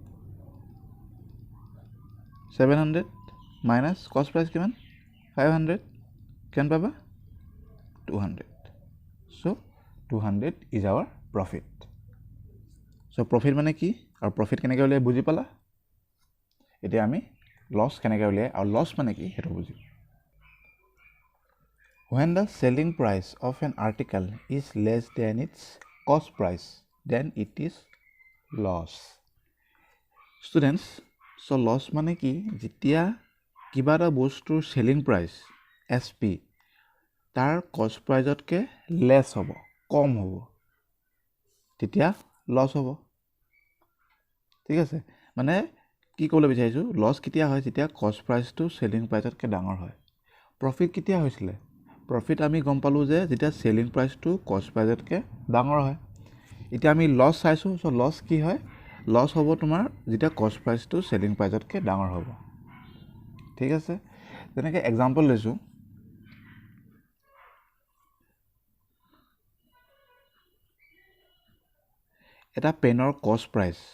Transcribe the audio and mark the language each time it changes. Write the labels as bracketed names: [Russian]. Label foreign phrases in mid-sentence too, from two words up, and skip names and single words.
[Assamese] 700 [English] minus cost price [Assamese] কিমান 500 কিমান পাবা 200 [English] so 200 is our profit so profit [Assamese] মানে কি আৰু প্ৰফিট কেনেকৈ উলিয়াই বুজি পালা এতিয়া আমি লছ কেনেকৈ উলিয়াই আৰু লছ মানে কি সেইটো বুজিম [English] when the selling price of an article is less than its cost price then it is loss students so loss [Assamese] মানে কি যেতিয়া কিবা এটা বস্তুৰ [English] selling price SP [Assamese] তাৰ [English] cost priceতকৈ less [Assamese] হ'ব কম হ'ব তেতিয়া loss হ'ব ঠিক আছে মানে কি ক'বলৈ বিচাৰিছোঁ লছ কেতিয়া হয় যেতিয়া [English] cost priceটো selling priceতকৈ [Assamese] ডাঙৰ হয় প্ৰফিট কেতিয়া হৈছিলে প্ৰফিট আমি গম পালোঁ যে যেতিয়া [English] selling priceটো cost priceতকৈ [Assamese] ডাঙৰ হয় এতিয়া আমি লছ চাইছোঁ [English] so loss [Assamese] কি হয় লছ হ'ব তোমাৰ যেতিয়া [English] cost priceটো selling priceতকৈ [Assamese] ডাঙৰ হ'ব ঠিক আছে যেনেকৈ এক্সাম্পল লৈছোঁ এটা পেনৰ [English] cost price